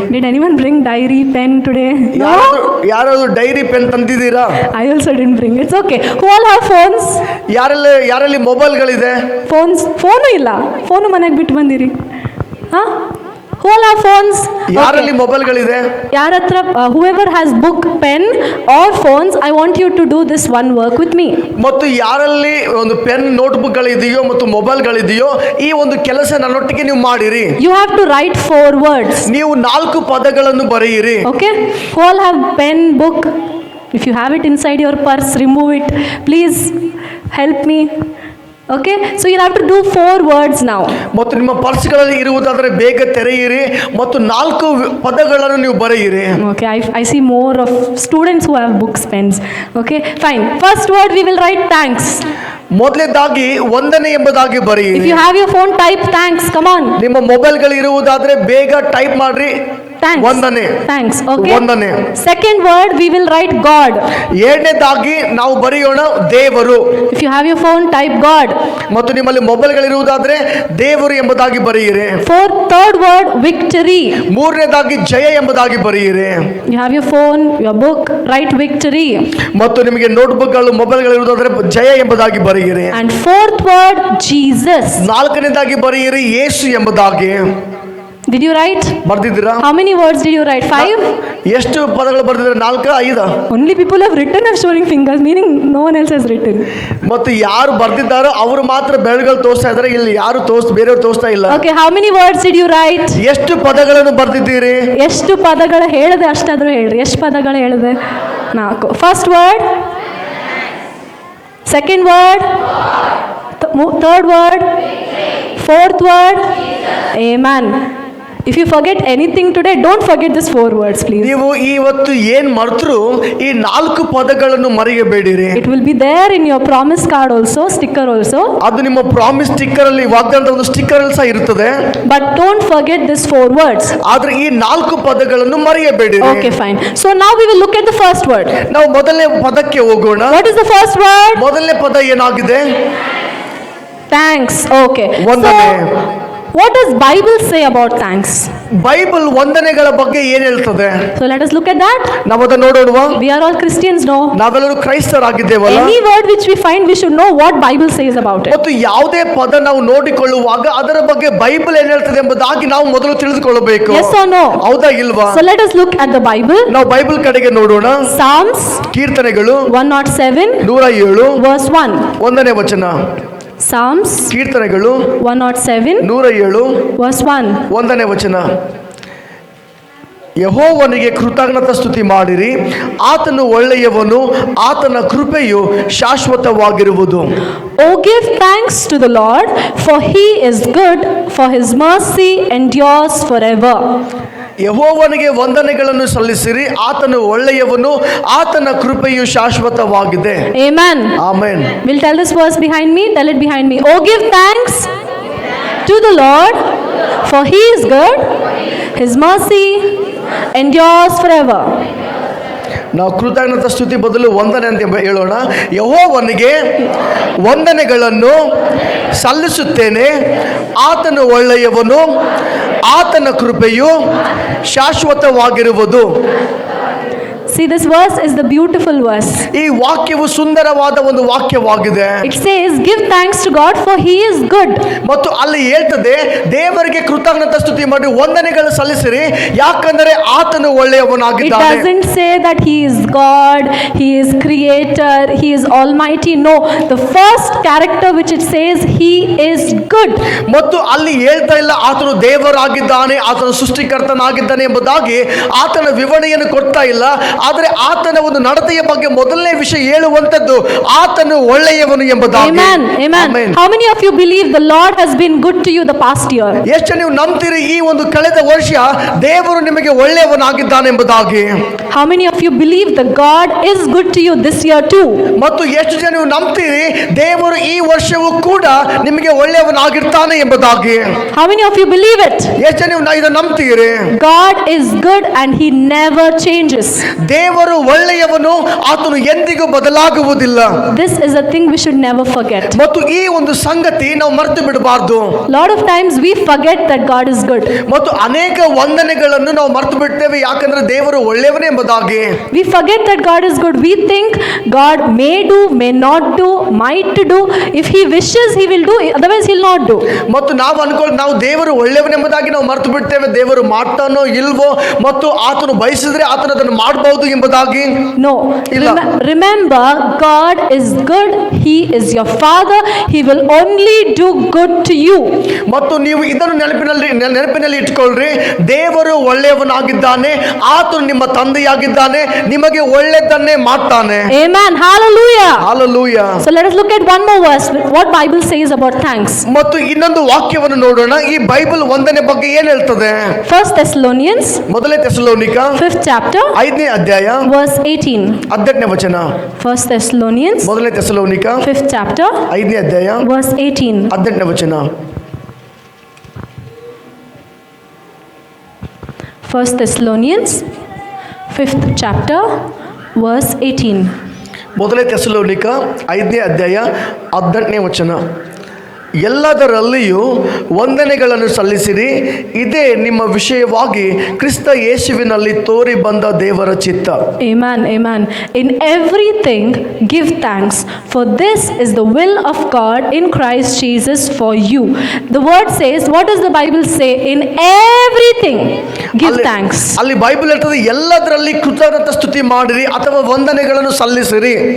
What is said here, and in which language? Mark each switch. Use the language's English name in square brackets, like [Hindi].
[English] Did anyone bring diary, pen today? No? [Kannada] ಯಾರಾದ್ರೂ dairy pen ತಂದಿದ್ದೀರಾ? [English] I also didn't bring. It's okay. Who all have phones? [Kannada] ಯಾರಲ್ಲಿ ಮೊಬೈಲ್ಗಳಿದೆ? [English] Phones? Phone [Kannada] ಇಲ್ಲ. Phone ಮನೆಗೆ ಬಿಟ್ಟು ಬಂದಿರಿ. [English] ಹಾ? Who all have phones? [Kannada] ಯಾರಲ್ಲಿ ಮೊಬೈಲ್ಗಳಿದೆ? ಯಾರ ಹತ್ರ [English] whoever has book, pen or phones, I want you to do this one work with me. [Kannada] ಮತ್ತು ಯಾರಲ್ಲಿ ಒಂದು ಪೆನ್ ನೋಟ್ಬುಕ್ಗಳಿದೆಯೋ ಮತ್ತು ಮೊಬೈಲ್ಗಳಿದೆಯೋ ಈ ಒಂದು ಕೆಲಸ ನನ್ನೊಟ್ಟಿಗೆ ನೀವು ಮಾಡಿರಿ. [English] You have to write 4 words. [Kannada] ನೀವು 4 ಪದಗಳನ್ನು ಬರೆಯಿರಿ. [English] Okay? Who all have pen, book? If you have it inside your purse, remove it. Please help me. Okay? So you'll have to do 4 words now. [Kannada] ಮತ್ತು ನಿಮ್ಮ ಪರ್ಸ್ಗಳಲ್ಲಿ ಇರುವುದಾದರೆ ಬೇಗ ತೆರೆಯಿರಿ ಮತ್ತು 4 ಪದಗಳನ್ನು ನೀವು ಬರೆಯಿರಿ. [English] Okay, I see more of students who have books, pens. Okay, fine. First word we will write thanks. [Kannada] ಮೊದಲನೇದಾಗಿ ವಂದನೆ ಎಂಬುದಾಗಿ [English] If [Kannada] ಬರೆಯಿರಿ. [English] you have your phone, type thanks. Come on. [Kannada] ನಿಮ್ಮ ಮೊಬೈಲ್ಗಳು ಇರುವುದಾದರೆ ಬೇಗ ಟೈಪ್ ಮಾಡ್ರಿ. [English] Thanks. [Kannada] ವಂದನೆ. [English] Thanks. Okay. [Kannada] ವಂದನೆ. [English] Second word we will write God. [Kannada] ಎರಡನೇದಾಗಿ ನಾವು ಬರೆಯೋಣ ದೇವರು. [English] If you have your phone, type God. [Kannada] ಮತ್ತು ನಿಮ್ಮಲ್ಲಿ ಮೊಬೈಲ್ಗಳಿರುವುದಾದರೆ ದೇವರು ಎಂಬುದಾಗಿ ಬರೆಯಿರಿ. [English] Third word victory. [Kannada] ಮೂರನೇದಾಗಿ ಜಯ ಎಂಬುದಾಗಿ ಬರೆಯಿರಿ. [English] You have your phone, your book, write victory. [Kannada] ಮತ್ತು ನಿಮಗೆ ನೋಟ್ಬುಕ್ಗಳು ಮೊಬೈಲ್ಗಳು ಇರುವುದಾದರೆ ಜಯ ಎಂಬುದಾಗಿ ಬರೆಯಿರಿ. [English] And fourth word Jesus. [Kannada] ನಾಲ್ಕನೇದಾಗಿ ಬರೆಯಿರಿ ಯೇಸು ಎಂಬುದಾಗಿ. [English] Did you write? [Kannada] ಬರ್ದಿದ್ದೀರಾ? [English] How many words did you write? 5? [Kannada] ಎಷ್ಟು ಪದಗಳು ಬರ್ದಿದ್ದೀರಾ? 4 5? [English] Only people have written are showing fingers, meaning no one else has written. [Kannada] ಮತ್ತು ಯಾರು ಬರ್ದಿದ್ದಾರೋ ಅವರು ಮಾತ್ರ ಬೆರಳುಗಳು ತೋರಿಸ್ತಾ ಇದ್ದಾರೆ, ಇಲ್ಲಿ ಯಾರು ಬೇರೆಯವರು ತೋರಿಸ್ತಾ ಇಲ್ಲ. [English] Okay, how many words did you write? [Kannada] ಎಷ್ಟು ಪದಗಳನ್ನು ಬರ್ದಿದ್ದೀರಿ? ಎಷ್ಟು ಪದಗಳು ಹೇಳಿದೆ ಅಷ್ಟಾದರೂ ಹೇಳ್ರಿ. ಎಷ್ಟು ಪದಗಳು ಹೇಳಿದೆ? 4. [English] First word, second word, third word, fourth word. Amen. If you forget anything today, don't forget this 4 words, please. [Kannada] ನೀವು ಇವತ್ತು ಏನ್ ಮರ್ತರು ಈ 4 ಪದಗಳನ್ನು ಮರೆಯಬೇಡಿರಿ. [English] It will be there in your promise card also, sticker also. [Kannada] ಅದು ನಿಮ್ಮ ಪ್ರಾಮಿಸ್ ಸ್ಟಿಕ್ಕರ್ ಅಲ್ಲಿ, ವಾಗ್ದಾನದ ಒಂದು sticker ಅಲ್ಲಿ ಸಹ ಇರುತ್ತದೆ. [English] But don't forget this 4 words. [Kannada] ಆದ್ರೆ ಈ 4 ಪದಗಳನ್ನು ಮರೆಯಬೇಡಿರಿ. [English] Okay, fine. So now we will look at the first word. [Kannada] ನಾವು ಮೊದಲನೇ ಪದಕ್ಕೆ ಹೋಗೋಣ. [English] What is the first word? [Kannada] ಮೊದಲನೇ ಪದ ಏನಾಗಿದೆ? [English] Thanks. Okay. [Kannada] ವಂದನೆ. [English] What does Bible say about thanks? [Kannada] Bible ವಂದನೆಗಳ ಬಗ್ಗೆ ಏನ್ ಹೇಳ್ತದೆ? [English] So let us look at that. [Kannada] ನಾವು ಅದನ್ನು ನೋಡೋಣವಾ? [English] We are all Christians, no? [Kannada] ನಾವೆಲ್ಲರೂ ಕ್ರೈಸ್ತರಾಗಿದ್ದೇವಲ್ಲ. [English] Any word which we find, we should know what Bible says about it. [Kannada] ಮತ್ತು ಯಾವುದೇ ಪದ ನಾವು ನೋಡಿಕೊಳ್ಳುವಾಗ ಅದರ ಬಗ್ಗೆ ಬೈಬಲ್ ಏನ್ ಹೇಳ್ತದೆ ಎಂಬುದಾಗಿ ನಾವು ಮೊದಲು ತಿಳಿದುಕೊಳ್ಳಬೇಕು. [English] Yes or no? [Kannada] ಹೌದಾ ಇಲ್ವಾ? [English] So let us look at the Bible. [Kannada] ನಾವು ಬೈಬಲ್ ಕಡೆಗೆ ನೋಡೋಣ. [English] Psalms [Kannada] ಕೀರ್ತನೆಗಳು [English] 107 [Kannada] 107 [English] verse 1. [Kannada] 1ನೇ ವಚನ. [English] Psalms [Kannada] ಕೀರ್ತನೆಗಳು [English] 107 [Kannada] 107 [English] verse 1. [Kannada] 1ನೇ ವಚನ. ಯೆಹೋವನಿಗೆ ಕೃತಜ್ಞತಾ ಸ್ತುತಿ ಮಾಡಿರಿ, ಆತನು ಒಳ್ಳೆಯವನು, ಆತನ ಕೃಪೆಯು ಶಾಶ್ವತವಾಗಿರುವುದು. [English] Oh, give thanks to the Lord, for he is good, for his mercy endures forever. [Kannada] ಯೆಹೋವನಿಗೆ ವಂದನೆಗಳನ್ನು ಸಲ್ಲಿಸಿರಿ, ಆತನು ಒಳ್ಳೆಯವನು, ಆತನ ಕೃಪೆಯು ಶಾಶ್ವತವಾಗಿದೆ. [English] Amen. [Kannada] Amen. [English] We'll tell this verse behind me. Tell it behind me. Oh, give thanks to the Lord, for he is good, his mercy endures forever. [Kannada] ನಾವು ಕೃತಜ್ಞತಾ ಸ್ತುತಿ ಬದಲು ವಂದನೆ ಅಂತ ಹೇಳೋಣ. ಯೆಹೋವನಿಗೆ ವಂದನೆಗಳನ್ನು ಸಲ್ಲಿಸುತ್ತೇನೆ, ಆತನು ಒಳ್ಳೆಯವನು, ಆತನ ಕೃಪೆಯು ಶಾಶ್ವತವಾಗಿರುವುದು. [English] See, this verse is the beautiful verse. [Kannada] ಈ ವಾಕ್ಯವು ಸುಂದರವಾದ ಒಂದು ವಾಕ್ಯವಾಗಿದೆ. [English] It says, give thanks to God for he is good. [Kannada] ಮತ್ತು ಅಲ್ಲಿ ಹೇಳ್ತದೆ, ದೇವರಿಗೆ ಕೃತಜ್ಞತಾ ಸ್ತುತಿ ಮಾಡಿ ವಂದನೆಗಳು ಸಲ್ಲಿಸಿರಿ, ಯಾಕಂದರೆ ಆತನು [English] It [Kannada] ಒಳ್ಳೆಯವನಾಗಿದ್ದಾನೆ. [English] doesn't say that he is God, he is creator, he is almighty. No, the first character which it says, he is good. [Kannada] ಮತ್ತು ಅಲ್ಲಿ ಹೇಳ್ತಾ ಇಲ್ಲ ಆತನು ದೇವರಾಗಿದ್ದಾನೆ, ಆತನು ಸೃಷ್ಟಿಕರ್ತನಾಗಿದ್ದಾನೆ ಎಂಬುದಾಗಿ ಆತನ ವಿವರಣೆಯನ್ನು ಕೊಡ್ತಾ ಇಲ್ಲ. ಆದರೆ ಆತನ ಒಂದು ನಡತೆಯ ಬಗ್ಗೆ ಮೊದಲನೇ ವಿಷಯ ಹೇಳುವಂತದ್ದು ಆತನು ಒಳ್ಳೆಯವನು ಎಂಬುದಾಗಿ. [English] Amen. Amen. How many of you believe the Lord has been good to you the past year? [Kannada] ಎಷ್ಟು ನೀವು ನಂಬ್ತೀರಿ ಈ ಒಂದು ಕಳೆದ ವರ್ಷ ದೇವರು ನಿಮಗೆ ಒಳ್ಳೆಯವನಾಗಿದ್ದಾನೆ ಎಂಬುದಾಗಿ? [English] How many of you believe that God is good to you this year too? [Kannada] ಮತ್ತು ಎಷ್ಟು ಜನ ನೀವು ನಂಬ್ತೀರಿ ದೇವರು ಈ ವರ್ಷವೂ ಕೂಡ ನಿಮಗೆ ಒಳ್ಳೆಯವನಾಗಿರ್ತಾನೆ ಎಂಬುದಾಗಿ? [English] How many of you believe it? [Kannada] ಎಷ್ಟು ಜನ ನೀವು ಇದನ್ನು ನಂಬ್ತೀರಿ? [English] God is good and he never changes. [Kannada] ದೇವರು ಒಳ್ಳೆಯವನು, ಆತನು ಎಂದಿಗೂ ಬದಲಾಗುವುದಿಲ್ಲ. [English] This is a thing we should never forget. [Kannada] ಮತ್ತು ಈ ಒಂದು ಸಂಗತಿ ನಾವು ಮರೆತು ಬಿಡಬಾರ್ದು. [English] Lot of times we forget that God is good. [Kannada] ಮತ್ತು ಅನೇಕ ವಂದನೆಗಳನ್ನು ನಾವು ಮರೆತು ಬಿಡ್ತೇವೆ, ಯಾಕಂದ್ರೆ ದೇವರು ಒಳ್ಳೆಯವನೇ ಎಂಬುದಾಗಿ. [English] We forget that God is good. We think God may do, may not do, might do. If he wishes, he will do. Otherwise, he'll not do. [Kannada] ಮತ್ತು ನಾವು ದೇವರು ಒಳ್ಳೆಯವನೆಂಬುದಾಗಿ ನಾವು ಮರೆತು ಬಿಡ್ತೇವೆ. ದೇವರು ಮಾಡ್ತಾನೋ ಇಲ್ವೋ, ಮತ್ತು ಆತನು ಬಯಸಿದ್ರೆ ಆತನು ಅದನ್ನು ಮಾಡಬಹುದು ಎಂಬುದಾಗಿ. [English] No. [Kannada] ಇಲ್ಲ. [English] Remember, God is good. He is your father. He will only do good to you. [Kannada] ಮತ್ತು ನೀವು ಇದನ್ನು ನೆನಪಿನಲ್ಲಿ ಇಟ್ಕೊಳ್ರಿ, ದೇವರು ಒಳ್ಳೆಯವನಾಗಿದ್ದಾನೆ, ಆತನು ನಿಮ್ಮ ತಂದೆಯಾಗಿದ್ದಾನೆ, ನಿಮಗೆ ಒಳ್ಳೆಯದನ್ನೇ ಮಾಡ್ತಾನೆ. [English] Amen. Hallelujah. Hallelujah. So let us look at one more verse. What Bible says about thanks. [Kannada] ಮತ್ತು ಇನ್ನೊಂದು ವಾಕ್ಯವನ್ನು ನೋಡೋಣ. ಈ ಬೈಬಲ್ ವಂದನೆ ಬಗ್ಗೆ ಏನ್ ಹೇಳ್ತದೆ? [English] 1 Thessalonians [Kannada] ಮೊದಲನೇ ಥೆಸಲೋನಿಕ [English] 5th chapter [Kannada] 5ನೇ ಅಧ್ಯಾಯ [English] verse 18. [Kannada] 18ನೇ ವಚನ. [English] 1 Thessalonians [Kannada] ಮೊದಲನೇ ಥೆಸಲೋನಿಕ [English] 5th chapter [Kannada] 5ನೇ ಅಧ್ಯಾಯ [English] verse 18. [Kannada] 18ನೇ ವಚನ. [English] 1 Thessalonians 5th chapter verse 18. [Kannada] ಮೊದಲನೇ ಥೆಸಲೋನಿಕ 5ನೇ ಅಧ್ಯಾಯ 18ನೇ ವಚನ. ಎಲ್ಲದರಲ್ಲಿಯೂ ವಂದನೆಗಳನ್ನು ಸಲ್ಲಿಸಿರಿ, ಇದೇ ನಿಮ್ಮ ವಿಷಯವಾಗಿ ಕ್ರಿಸ್ತ ಯೇಸುವಿನಲ್ಲಿ ತೋರಿ ಬಂದ ದೇವರ ಚಿತ್ತ. [English] Amen. Amen. In everything give thanks, for this is the will of God in Christ Jesus for you. The word says, what does the Bible say? In everything give thanks. [Kannada] ಅಲ್ಲಿ ಬೈಬಲ್ ಹೇಳ್ತದೆ ಎಲ್ಲದರಲ್ಲಿ ಕೃತಜ್ಞತಾ ಸ್ತುತಿ ಮಾಡಿರಿ ಅಥವಾ ವಂದನೆಗಳನ್ನು ಸಲ್ಲಿಸಿರಿ.